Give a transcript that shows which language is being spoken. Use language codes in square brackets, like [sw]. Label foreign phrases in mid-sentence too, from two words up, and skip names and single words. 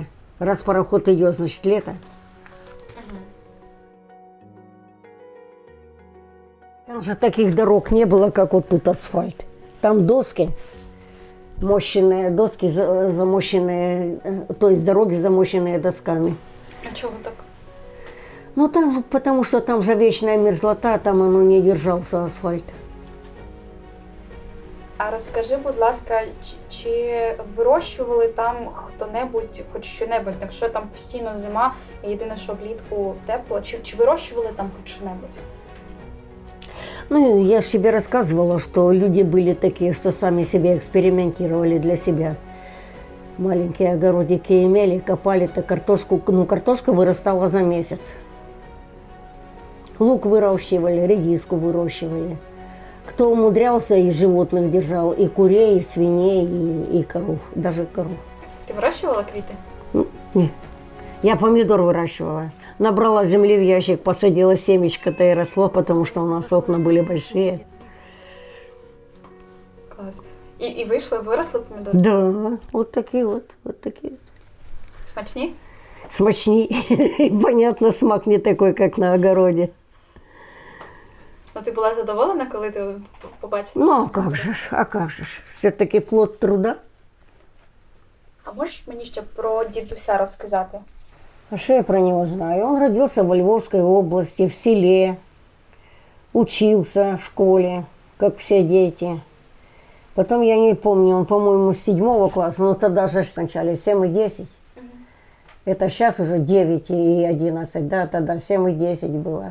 [ru] Раз пароход идет, значит лето. Там же таких дорог не было, как вот тут асфальт. Там доски, мощенные доски, замощенные, то есть дороги замощенные досками. [uk] А чого так? [ru] Ну там, потому что там же вечная мерзлота, там оно не держался асфальт. [uk] А розкажи, будь ласка, чи вирощували там хто-небудь, хоч що-небудь, якщо там постійно зима, і єдине, що влітку тепло, чи вирощували там хоч що-небудь? [ru] Ну, я же тебе рассказывала, что люди были такие, что сами себе экспериментировали для себя. Маленькие огородики имели, копали-то картошку, ну, картошка вырастала за месяц. Лук выращивали, редиску выращивали. Кто умудрялся, и животных держал, и курей, и свиней, и коров, даже коров. [uk] Ти вирощувала квіти? [ru] Нет. Я помидор выращивала. Набрала земли в ящик, посадила семечко-то и росло, потому что у нас окна были большие. [uk] Клас. І виросли помідори? [ru] Да, вот такие вот, вот такие вот. [uk] Смачні? Смачней. [ru] Понятно, смак не такой, как на огороде. [uk] Ну, ти була задоволена, коли ти побачила? [ru] Ну, а как же ж. Все-таки плод труда. [uk] А можеш мені ще про дідуся розказати? [ru] А что я про него знаю? Он родился во Львовской области, в селе. Учился в школе, как все дети. Потом, я не помню, он, по-моему, с 7 класса, но тогда же сначала 7 и 10. Это сейчас уже 9 и 11, да, тогда 7 и 10 было.